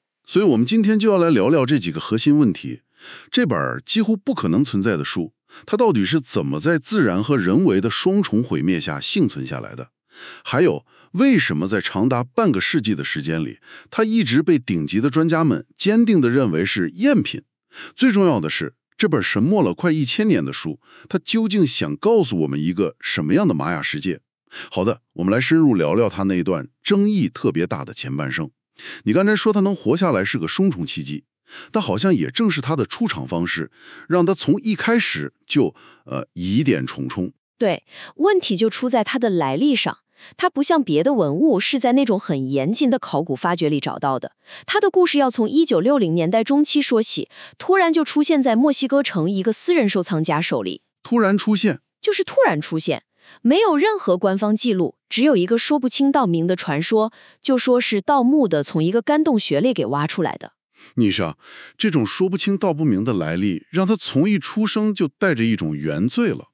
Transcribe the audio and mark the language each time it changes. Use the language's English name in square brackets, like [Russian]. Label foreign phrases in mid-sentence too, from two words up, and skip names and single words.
[Chinese] 所以我們今天就要來聊聊這幾個核心問題。這本幾乎不可能存在的書，它到底是怎麼在自然和人為的雙重毀滅下幸存下來的？還有，為什麼在長達半個世紀的時間裡，它一直被頂級的專家們堅定地認為是贗品？最重要的是，這本神默了快1000年的書，它究竟想告訴我們一個什麼樣的瑪雅世界？好的，我們來深入聊聊它那一段爭議特別大的前半生。你剛才說它能活下來是個雙重奇蹟，但好像也正是它的出場方式，讓它從一開始就疑點重重。對，問題就出在它的來歷上。它不像別的文物是在那種很嚴謹的考古發掘裡找到的，它的故事要從1960年代中期說起，突然就出現在墨西哥城一個私人收藏家手裡。突然出現，就是突然出現，沒有任何官方記錄，只有一個說不清道明的傳說，就說是盜墓的從一個乾洞穴裡給挖出來的。你說，這種說不清道不明的來歷，讓他從一出生就帶着一種原罪了。